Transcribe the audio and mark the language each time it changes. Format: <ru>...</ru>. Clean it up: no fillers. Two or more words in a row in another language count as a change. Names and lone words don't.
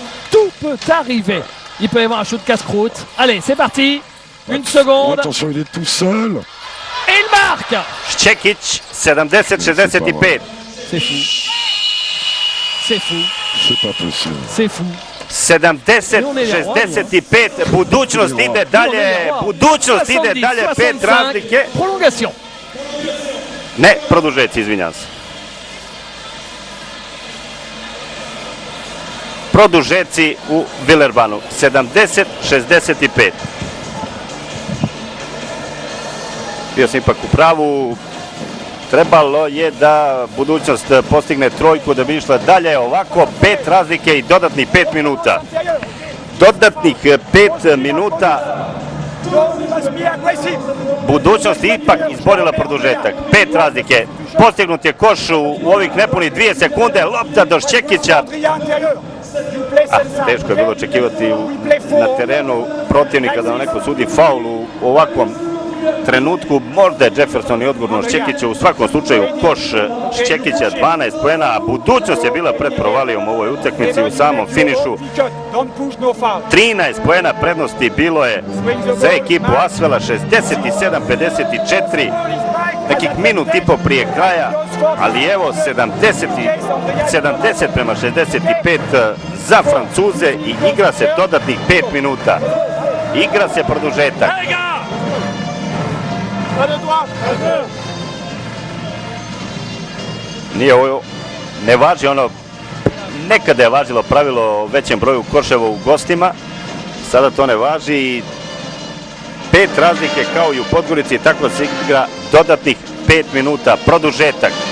<fr>Tout peut arriver. Il peut y avoir un shoot casse-croûte. Allez, c'est parti. Une Oh, seconde. attention, il est tout seul. Et il marque.</fr> <sr>Čekić, 70-65.</sr> <fr>C'est fou. C'est fou. C'est pas possible. C'est fou. 70-65.</fr> <sr>Budućnost ide dalje. Budućnost ide dalje. 5 razlike.</sr> <fr>Prolongation.</fr> <sr>Ne, produžeci, izvinjam se. Produžeci u Villerbanu. 70-65. Bio sam ipak u pravu. Trebalo je da budućnost postigne trojku da bi išla dalje. Ovako 5 razlike i dodatnih 5 minuta. Dodatnih 5 minuta.</sr> <en>No, we must be aggressive.</en> <sr>Budućnost je ipak izborila produžetak. 5 razlike. Postignut je koš u ovih nepunih 2 sekunde. Lopta do Šćekića.</sr> <en>You play center,</en> <sr>Teško je bilo</sr> <en>okay?</en> <sr>očekivati</sr> <en>We play</en> <sr>na</sr> <en>forward.</en> <sr>terenu protivnika da vam neko sudi faul u ovakvom trenutku. Možda je Jefferson i odgovorno Šćekića. U svakom slučaju koš Šćekića 12 poena, a budućnost je bila pred provalijom u ovoj utakmici u samom finišu.</sr> <en>Don't push, no foul.</en> <sr>13 poena prednosti bilo je za ekipu Asvela, 67-54, nekih minut i po prije kraja, ali evo 70-65 za Francuze i igra se dodatnih 5 minuta. Igra se produžetak.</sr> <fr>Les gars! Pas de droite.</fr> <sr>Nije ovo, ne važi ono, nekada je važilo pravilo o većem broju koševa u gostima, sada to ne važi i 5 razlike kao i u Podgorici, tako se igra dodatnih 5 minuta, produžetak.</sr>